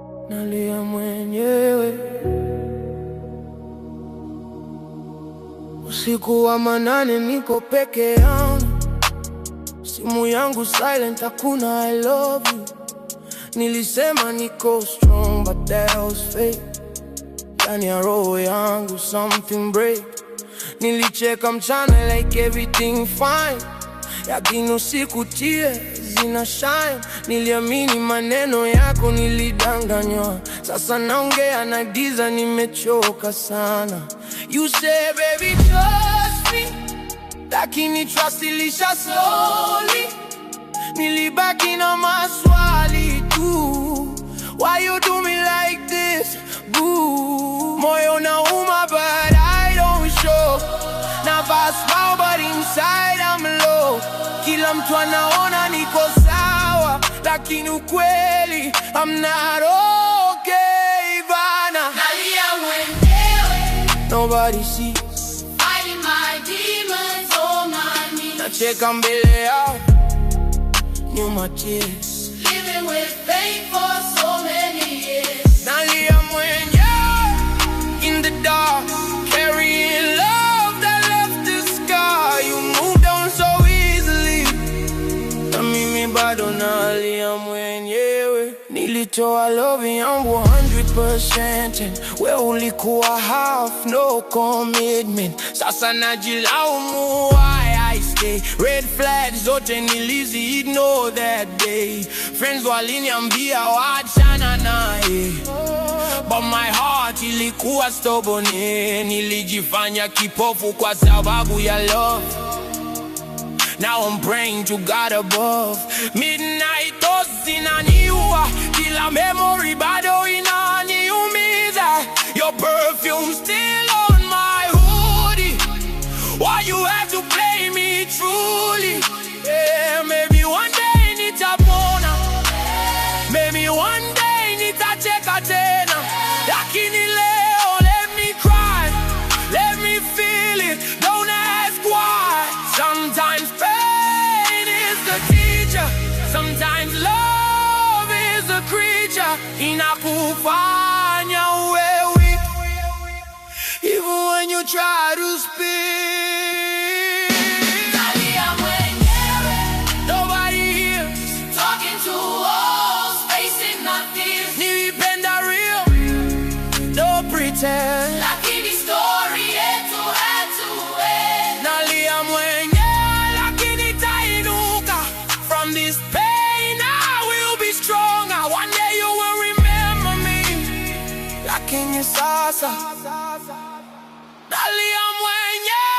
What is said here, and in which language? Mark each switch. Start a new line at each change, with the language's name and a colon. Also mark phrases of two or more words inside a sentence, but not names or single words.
Swahili: Nalia mwenyewe. Usiku wa manane niko peke yangu. Simu yangu silent, hakuna
English: I love you.
Swahili: Nilisema niko
English: strong, but that was fake.
Swahili: Ndani ya roho yangu
English: something break.
Swahili: Nilicheka mchana
English: like everything fine.
Swahili: Lakini usiku tears zina shine. Niliamini maneno yako, nilidanganywa. Sasa naongea na giza, nimechoka sana.
English: You say, "Baby, trust me."
Swahili: Lakini trust ilisha slowly. Nilibaki na maswali tu.
English: Why you do me like this, boo?
Swahili: Moyo unauma,
English: but I don't show. Navaa smile, but inside I'm low.
Swahili: Kila mtu anaona niko sawa, lakini ukweli,
English: I'm not okay, bana.
Swahili: Nalia mwenyewe.
English: Nobody sees. Fighting my demons on my knees.
Swahili: Nacheka mbele yao, nyuma tears.
English: Living with pain for so many years.
Swahili: Nalia mwenyewe
English: in the dark, carrying love that left a scar. You moved on so easily.
Swahili: Na mimi bado nalia mwenyewe.
English: Nilitoa love yangu hundred percent and
Swahili: we ulikuwa
English: half, no commitment.
Swahili: Sasa najilaumu
English: why I stay. Red flags
Swahili: zote nilizi
English: ignore that day.
Swahili: Friends waliniambia wachana naye,
English: but my heart ilikuwa stubborn, yeah.
Swahili: Nilijifanya kipofu kwa sababu ya love.
English: Now I'm praying to God above. Midnight thoughts
Swahili: zinaniua, kila memory bado inaniumiza.
English: Your perfume still on my hoodie. Why you have to play me truly? Yeah, maybe one day nitapona. Maybe one day
Swahili: nitacheka tena. Lakini leo,
English: let me cry. Let me feel it. Don't ask why. Sometimes pain is the teacher. Sometimes love is a creature.
Swahili: Inakufanya uwe
English: weak, even when you try to speak.
Swahili: Nalia mwenyewe.
English: Nobody hears. Talking to walls, facing my fears. Nilipenda real, no pretend. Lakini story yetu had to end.
Swahili: Nalia mwenyewe, lakini tainuka.
English: From this pain, I will be stronger. One day you will remember me.
Swahili: Lakini sasa, nalia mwenyewe.